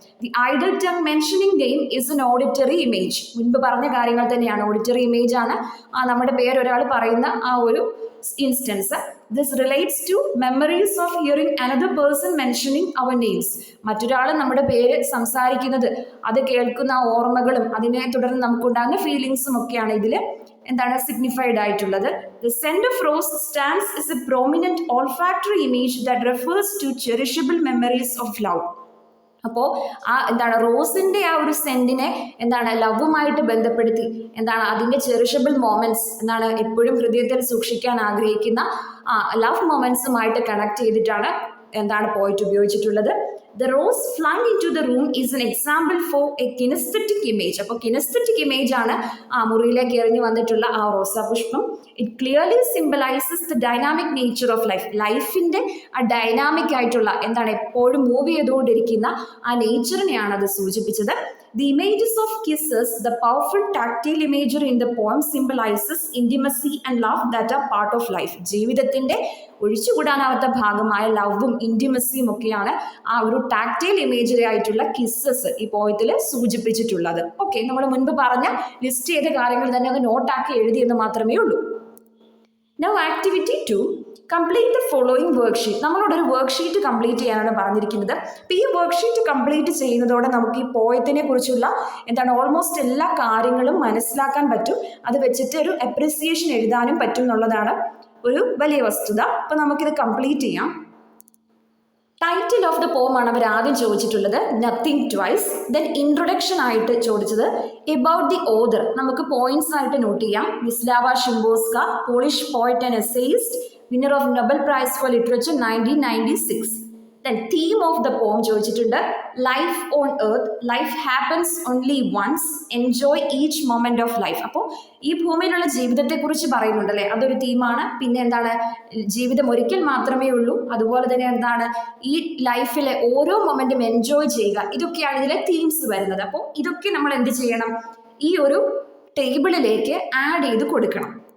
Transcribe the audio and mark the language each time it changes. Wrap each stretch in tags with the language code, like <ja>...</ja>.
<en>The idle tongue mentioning name is an auditory image.</en> <ml>മുൻപ് പറഞ്ഞ കാര്യങ്ങൾ തന്നെയാണ്, ഓഡിറ്ററി ഇമേജ് ആണ് നമ്മുടെ പേര് ഒരാൾ പറയുന്ന ആ ഒരു instance.</ml> <en>This relates to memories of hearing another person mentioning our names.</en> <ml>മറ്റൊരാൾ നമ്മുടെ പേര് സംസാരിക്കുന്നത്, അത് കേൾക്കുന്ന ഓർമ്മകളും അതിനെ തുടർന്ന് നമുക്കുണ്ടാകുന്ന ഫീലിങ്സും ഒക്കെയാണ് ഇതിൽ എന്താണ് സിഗ്നിഫൈഡ് ആയിട്ടുള്ളത്.</ml> <en>The scent of rose stands as a prominent olfactory image that refers to cherishable memories of love.</en> <ml>അപ്പോൾ എന്താണ് റോസിന്റെ ആ ഒരു സെന്റിനെ എന്താണ് ലവുമായിട്ട് ബന്ധപ്പെടുത്തി എന്താണ് അതിന്റെ ചെറിഷബിൾ മൊമെന്റ്സ് എന്താണ് എപ്പോഴും ഹൃദയത്തിൽ സൂക്ഷിക്കാൻ ആഗ്രഹിക്കുന്ന ലവ് മൊമെന്റ്സുമായിട്ട് കണക്ട് ചെയ്തിട്ടാണ് എന്താണ് പോയിട്ട് ഉപയോഗിച്ചിട്ടുള്ളത്.</ml> <en>The rose flung into the room is an example for a kinesthetic image.</en> <ml>അപ്പോൾ കിനസ്തെറ്റിക് ഇമേജ് ആണ് മുറിയിലേക്ക് എറിഞ്ഞു വന്നിട്ടുള്ള ആ റോസാപുഷ്പം.</ml> <en>It clearly symbolises the dynamic nature of life.</en> <ml>ലൈഫിന്റെ ആ ഡൈനാമിക് ആയിട്ടുള്ള എന്താണ് എപ്പോഴും മൂവ് ചെയ്തുകൊണ്ടിരിക്കുന്ന ആ നേച്ചറിനെയാണ് അത് സൂചിപ്പിച്ചത്.</ml> <en>The images of kisses, the powerful tactile imagery in the poem symbolizes intimacy and love that are part of life.</en> <ml>ജീവിതത്തിന്റെ ഒഴിച്ചുകൂടാനാവാത്ത ഭാഗമായ ലവും ഇന്റിമസിയും ഒക്കെയാണ് ആ ഒരു ടാക്ടൈൽ ഇമേജറി ആയിട്ടുള്ള കിസ്സസ് ഈ പോയത്തിൽ സൂചിപ്പിച്ചിട്ടുള്ളത്. ഓക്കെ, നമ്മൾ മുൻപ് പറഞ്ഞ ലിസ്റ്റ് ചെയ്ത കാര്യങ്ങൾ തന്നെ അത് നോട്ടാക്കി എഴുതിയെന്ന് മാത്രമേ ഉള്ളൂ.</ml> <en>Now activity 2, complete the following worksheet.</en> <ml>നമ്മളോടൊരു worksheet complete ചെയ്യാനാണ് പറഞ്ഞിരിക്കുന്നത്. അപ്പോൾ ഈ വർക്ക്ഷീറ്റ് കംപ്ലീറ്റ് ചെയ്യുന്നതോടെ നമുക്ക് ഈ പോയത്തിനെ കുറിച്ചുള്ള എന്താണ് ഓൾമോസ്റ്റ് എല്ലാ കാര്യങ്ങളും മനസ്സിലാക്കാൻ പറ്റും. അത് വെച്ചിട്ട് ഒരു അപ്രിസിയേഷൻ എഴുതാനും പറ്റും എന്നുള്ളതാണ് ഒരു വലിയ വസ്തുത. അപ്പോൾ നമുക്കിത് കംപ്ലീറ്റ് ചെയ്യാം.</ml> <en>title of the poem</en> <ml>ആണ് അവർ ആദ്യം ചോദിച്ചിട്ടുള്ളത്, നത്തിങ് ട്വൈസ്.</ml> <en>then introduction</en> <ml>ആയിട്ട് ചോദിച്ചത്</ml> <en>About the author.</en> <ml>നമുക്ക് പോയിന്റ്സ് ആയിട്ട് നോട്ട് ചെയ്യാം.</ml> <en>Wislawa Szymborska, Polish poet and essayist, winner of Nobel Prize for Literature 1996. Then theme of the poem</en> <ml>ചോദിച്ചിട്ടുണ്ട്,</ml> <en>life on earth, life happens only once, enjoy each moment of life.</en> <ml>അപ്പോൾ ഈ ഭൂമിയിലുള്ള ജീവിതത്തെക്കുറിച്ച് പറയുന്നുണ്ടല്ലേ, അതൊരു തീമാണ്. പിന്നെ എന്താണ്, ജീവിതം ഒരിക്കൽ മാത്രമേ ഉള്ളൂ. അതുപോലെ തന്നെ എന്താണ്, ഈ ലൈഫിലെ ഓരോ മൊമെന്റും എൻജോയ് ചെയ്യുക. ഇതൊക്കെയാണ് ഇതിലെ തീംസ് വരുന്നത്. അപ്പോൾ ഇതൊക്കെ നമ്മൾ എന്ത് ചെയ്യണം, ഈ ഒരു ടേബിളിലേക്ക് ആഡ് ചെയ്ത് കൊടുക്കണം.</ml>